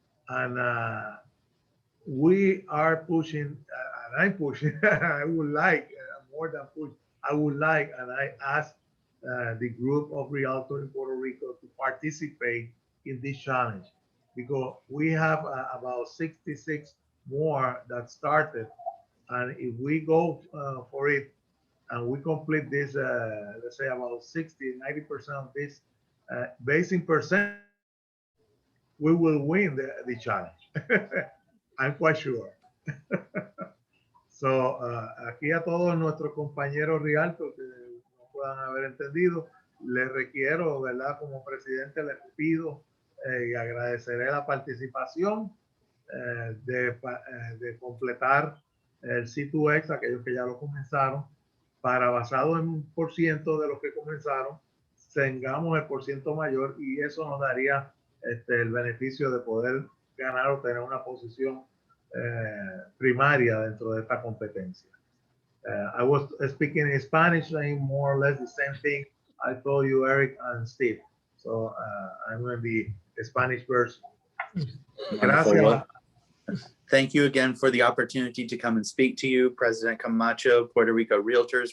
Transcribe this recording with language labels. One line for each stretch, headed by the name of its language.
English: And we are pushing, and I'm pushing, I would like, more than push, I would like, and I ask the group of Realtors in Puerto Rico to participate in this challenge because we have about 66 more that started. And if we go for it and we complete this, let's say about 60-90% of this based in percent, we will win the challenge. I'm quite sure.
Spanish: So, aquí a todos nuestros compañeros Realtors que no puedan haber entendido, les requiero, ¿verdad? Como presidente les pido y agradeceré la participación de completar el C2X, aquellos que ya lo comenzaron, para basado en 1% de los que comenzaron, tengamos el % mayor y eso nos daría el beneficio de poder ganar o tener una posición primaria dentro de esta competencia.
English: I was speaking in Spanish, saying more or less the same thing I told you, Eric and Steve. So I'm going to be the Spanish version.
Spanish: Gracias.
English: Thank you again for the opportunity to come and speak to you, President Camacho, Puerto Rico Realtors.